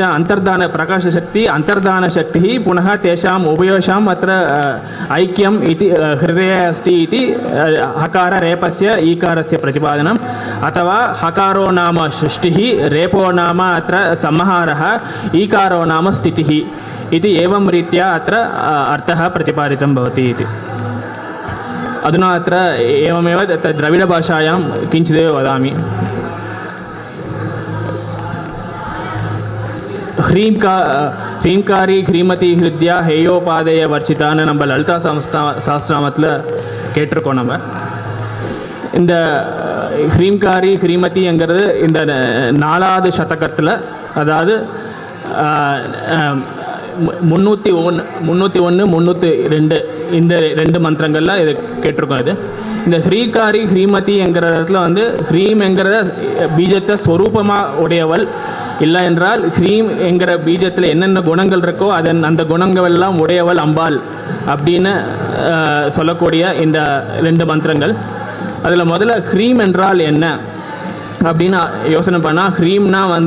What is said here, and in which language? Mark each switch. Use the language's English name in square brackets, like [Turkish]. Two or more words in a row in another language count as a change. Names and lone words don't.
[Sanskrit] प्रकाशशक्ति अन्तर्धानशक्तिः पुनः तेषाम् उभयोषाम् अत्र ऐक्यम् इति हृदये अस्ति इति हकाररेपस्य ईकारस्य प्रतिपादनम् अथवा हकारो नाम सृष्टिः रेपो नाम अत्र संहारः ईकारो नाम स्थितिः इति एवं रीत्या अत्र अर्थः प्रतिपादितं भवति इति अधुना अत्र एवमेव द्रविडभाषायां किञ्चिदेव वदामि ह्रीङ्कारी ह्रीमती हृद्या हेयोपादेय [Tamil] வர்ச்சிதான்னு நம்ம லலிதா சாஸ்திரநாமத்தில் கேட்டிருக்கோம் நம்ம இந்த ह्रीङ्कारी ह्रीमतीங்கிறது இந்த 4வது சதகத்தில் அதாவது 301 302 இந்த 2 மந்திரங்களில் இது கேட்டிருக்கோம் இது இந்த ह्रीङ्कारी ह्रीमतीங்கிற இடத்துல வந்து ह्रीம்ங்கிற பீஜத்தை ஸ்வரூபமாக உடையவள் இல்லை என்றால் ह्रीம் என்கிற பீஜத்தில் என்னென்ன குணங்கள் இருக்கோ அந்த குணங்கள் எல்லாம் உடையவள் அம்பாள் அப்படின்னு சொல்லக்கூடிய இந்த 2 மந்திரங்கள் அதில் முதல்ல ह्रीம் என்றால் என்ன அப்படின்னு யோசனை பண்ணால் ह्रीம்னா வந்து